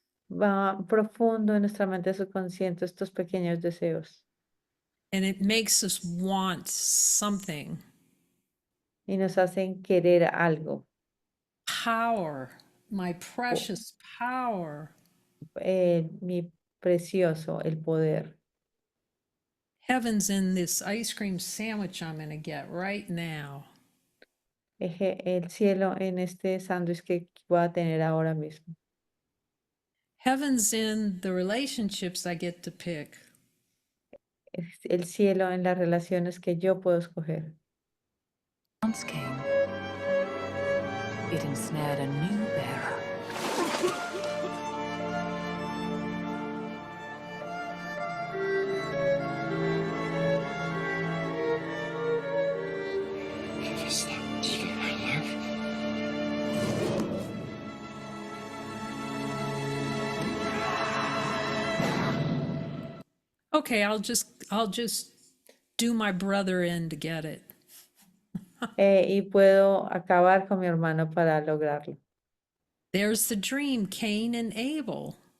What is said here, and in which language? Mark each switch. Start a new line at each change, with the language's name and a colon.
Spanish: Va profundo en nuestra mente subconsciente estos pequeños deseos
English: And it makes us want something.
Spanish: y nos hacen querer algo.
English: Power, my precious power.
Spanish: Mi precioso, el poder.
English: Heaven's in this ice cream sandwich I'm going to get right now.
Spanish: El cielo en este sándwich que voy a tener ahora mismo.
English: Heaven's in the relationships I get to pick.
Spanish: El cielo en las relaciones que yo puedo escoger.
English: came, it ensnared a new bearer. Is that you I love? Okay, I'll just do my brother in to get it.
Spanish: Y puedo acabar con mi hermano para lograrlo.
English: There's the dream, Cain and Abel.